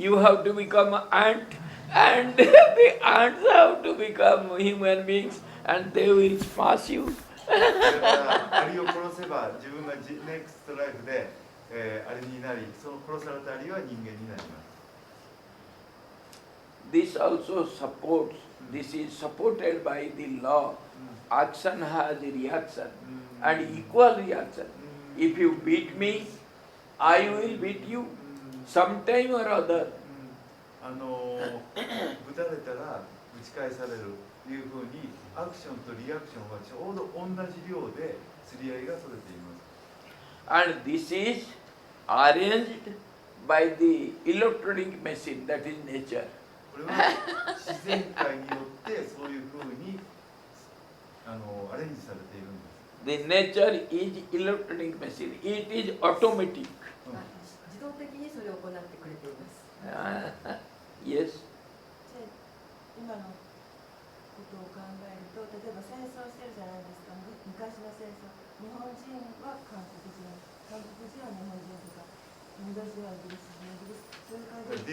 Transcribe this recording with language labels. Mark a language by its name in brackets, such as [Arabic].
[English] you have to become an ant, and the ants have to become human beings, and they will smash you. [Japanese] だからアリを殺せば自分がネクストライフで、アリになり、その殺されたアリは人間になります。 [English] This also supports, this is supported by the law. Action has a reaction and equal reaction. If you beat me, I will beat you sometime or other. [Japanese] 撃たれたら打ち返されるというふうにアクションとリアクションはちょうど同じ量で釣り合いが取れています。 [English] And this is arranged by the electronic machine, that is nature. [Japanese] これは自然界によってそういうふうにアレンジされているんです。 [English] The nature is electronic machine. It is automatic. [Japanese] 自動的にそれを行ってくれています。 [English] Yes. [Japanese] 今のことを考えると、例えば戦争してるじゃないですか。昔の戦争、日本人は韓国人、韓国人は日本人とか、インド人はイギリス人、イギリス、そういう感じで。